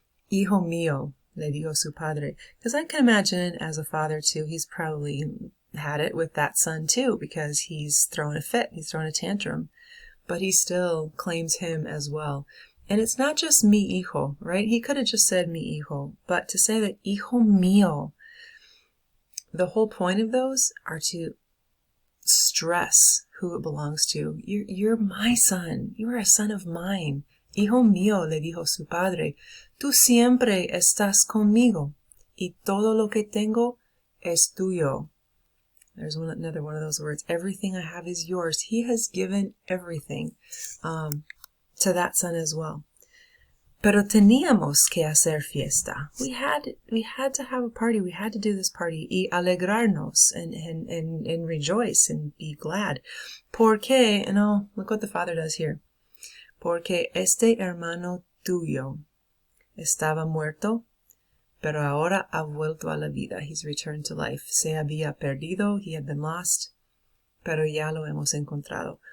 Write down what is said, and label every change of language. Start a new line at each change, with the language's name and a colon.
Spanish: Hijo mío, le dijo su padre.
English: Because I can imagine as a father too, he's probably had it with that son too, because he's throwing a fit, he's throwing a tantrum. But he still claims him as well. And it's not just
Spanish: mi hijo,
English: right? He could have just said
Spanish: mi hijo.
English: But to say that
Spanish: hijo mío,
English: the whole point of those are to stress who it belongs to. You're my son. You are a son of mine.
Spanish: Hijo mío, le dijo su padre, tú siempre estás conmigo, y todo lo que tengo es tuyo.
English: There's another one of those words. Everything I have is yours. He has given everything to that son as well.
Spanish: Pero teníamos que hacer fiesta.
English: We had to have a party. We had to do this party.
Spanish: Y alegrarnos
English: and rejoice and be glad.
Spanish: Porque,
English: and look what the father does here.
Spanish: Porque este hermano tuyo estaba muerto, pero ahora ha vuelto a la vida.
English: He's returned to life.
Spanish: Se había perdido.
English: He had been lost.
Spanish: Pero ya lo hemos encontrado.